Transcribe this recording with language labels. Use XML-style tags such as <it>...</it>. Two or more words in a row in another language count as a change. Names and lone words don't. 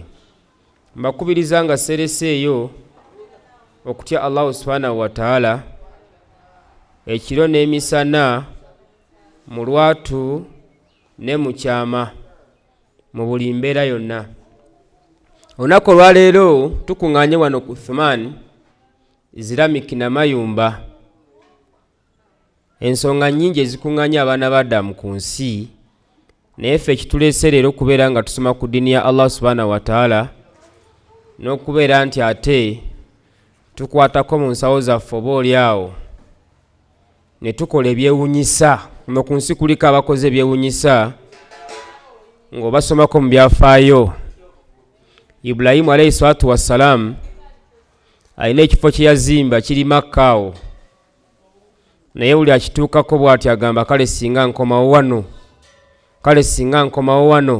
<lg>Mbakubiriza nga sereseeyo okutya Allah</lg> <ar>سبحانه وتعالى</ar> <lg>ekiro n'emisana, mu lwatu ne mu kyama, mu buli mbeera yonna. Olunaku olwaleero tukuŋŋaanye wano ku Thuman Islamic Namayumba. Ensonga nnyingi ezikuŋŋaanya abaana ba Adamu ku nsi, naye ffe ekituleese leero okubeera nga tusoma ku ddiini ya Allah</lg> <ar>سبحانه وتعالى,</ar> <lg>n'okubeera nti ate tukwatako mu nsawo zaffe oba oliawo ne tukola ebyewuunyisa. Mu ku nsi kuliko abakoze ebyewuunyisa ng'obasomako mu byafaayo. Ibulayimu</lg> <ar>عليه الصلاة والسلام</ar> <lg>alina ekifo kye yazimba kiri Makka awo, naye buli akituukako bw'ati agamba kale singa nkomawo wano, kale singa nkomawo wano.</lg>